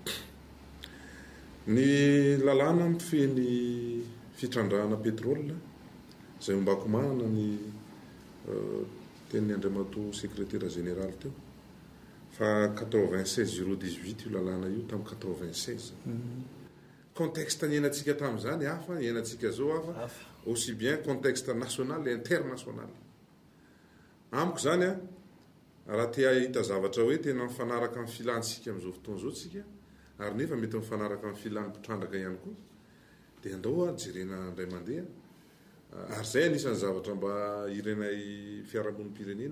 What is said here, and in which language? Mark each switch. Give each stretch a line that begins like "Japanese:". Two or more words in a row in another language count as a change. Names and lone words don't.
Malagasy: ny lalàna mifeny fitrandrahana pétrole zay ombako manana ny teny Andriamatoa
French: secrétaire général
Malagasy: teo fa 96/018 io lalàna io tamin'ny 96 contexte ny iainantsika tamin'izany hafa iainantsika zao hafa
French: aussi bien contexte national et international
Malagasy: amiko zany a raha te hahita zavatra hoe tena mifanaraka amin'ny filantsika amin'izao fotoana zao tsika ary nefa mety mifanaraka amin'ny filan'ny mpitrandraka ihany koa dia andao a jerena indray mandeha ary zay anisan'ny zavatra mba irenay fiarahamonim-pirenena